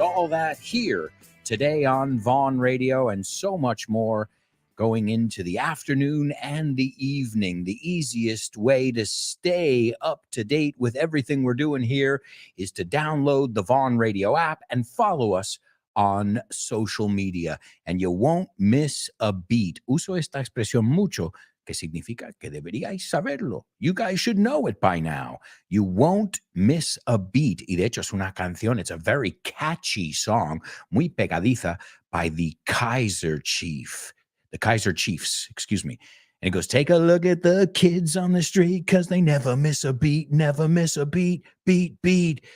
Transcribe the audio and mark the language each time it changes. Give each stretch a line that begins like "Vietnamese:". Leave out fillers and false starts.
English: All that here today on Vaughn Radio and so much more going into the afternoon and the evening. The easiest way to stay up to date with everything we're doing here is to download the Vaughn Radio app and follow us on social media, and you won't miss a beat.
Spanish: Uso esta expresión mucho, que significa que deberíais saberlo.
English: You guys should know it by now. You won't miss a beat.
Spanish: Y de hecho es una canción,
English: it's a very catchy song,
Spanish: muy pegadiza,
English: by the Kaiser Chiefs, excuse me. And it goes, take a look at the kids on the street because they never miss a beat, beat.